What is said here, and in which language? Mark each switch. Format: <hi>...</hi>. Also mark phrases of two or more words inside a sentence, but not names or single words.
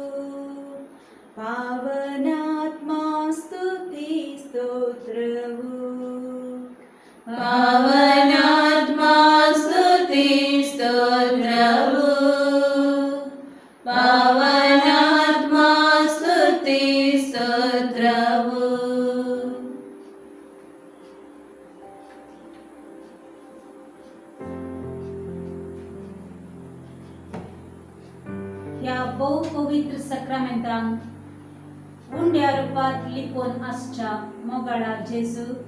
<kn>ಪಾವನಾತ್ಮ ಸ್ತುತಿ ಸ್ತೋತ್ರವು ಪಾವನಾತ್ಮ ಸ್ತುತಿ ಸ್ತೋತ್ರವು ಪಾವನಾತ್ಮ ಸ್ತುತಿ ಸ್ತೋತ್ರವು</kn> <kok>या बहुपवित्र सक्रमेंतान उंड्या रूपात लिपोन आसच्या मोगाळा जेजू</kok>